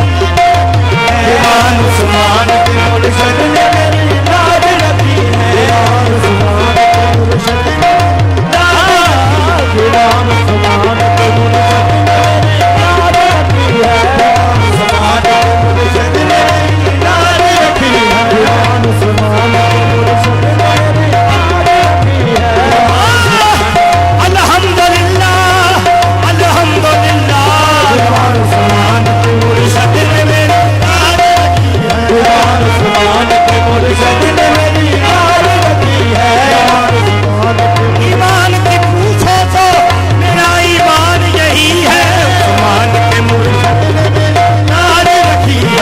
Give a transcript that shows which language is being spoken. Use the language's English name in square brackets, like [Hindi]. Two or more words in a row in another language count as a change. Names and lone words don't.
[Hindi] सुभान के मुर्शद ने मेरी लाज रखी है सुभान के मुर्शद ने सुभान के मुर्शद ने मेरी लाज रखी है सुभान के मुर्शद ने मेरी लाज रखी है सुभान के मुर्शद ने मेरी लाज रखी है [Arabic] الحمد لله الحمد لله [Hindi] सुभान के मुर्शद ने मेरी लाज रखी है सुभान के मुर्शद ने मेरी लाज रखी है ईमान की पूछो तो मेरा ईमान यही है सुमान के मुर्शद ने मेरी लाज रखी है